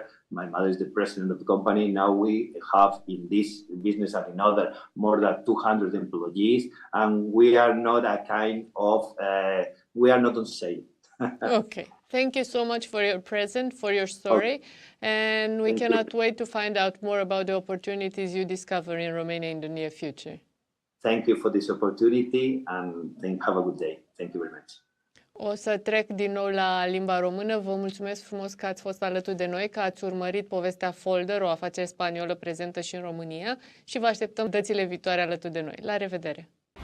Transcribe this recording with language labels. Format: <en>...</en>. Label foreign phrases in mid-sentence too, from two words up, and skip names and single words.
<en>My mother is the president of the company. Now we have in this business and in other more than 200 employees, and we are not a kind of, we are not on sale. Okay. Thank you so much for your present, for your story. And we cannot wait to find out more about the opportunities you discover in Romania in the near future. Thank you for this opportunity and have a good day. Thank you very much.</en> <ro>O să trec din nou la limba română. Vă mulțumesc frumos că ați fost alături de noi, că ați urmărit povestea Folder, o afacere spaniolă prezentă și în România, și vă așteptăm dățile viitoare alături de noi. La revedere!</ro>